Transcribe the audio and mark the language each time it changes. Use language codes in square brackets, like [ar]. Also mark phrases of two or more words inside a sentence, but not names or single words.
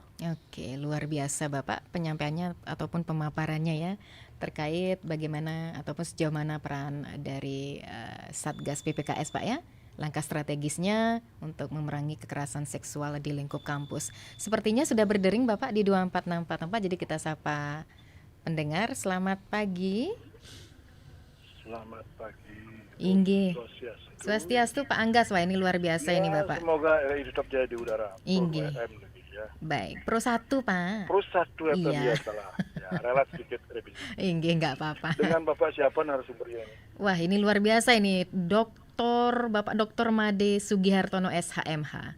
[id] Oke, luar biasa Bapak penyampaiannya ataupun pemaparannya ya, terkait bagaimana ataupun sejauh mana peran dari Satgas PPKS Pak ya, langkah strategisnya untuk memerangi kekerasan seksual di lingkup kampus. Sepertinya sudah berdering Bapak di 24644, jadi kita sapa pendengar. Selamat pagi. Selamat pagi. Inggih. Swastiastu Pak Anggas, wah ini luar biasa ya, ini Bapak. Semoga tetap jadi di udara. Inggih. Ya. Baik, Pro 1 Pak. Pro 1 iya. Ya salah. Ya, relat sedikit revisi. Inggih, nggak apa-apa. Dengan Bapak siapa narasumbernya ini? Wah, ini luar biasa ini, Bapak Dr. Made Sugihartono SHMH.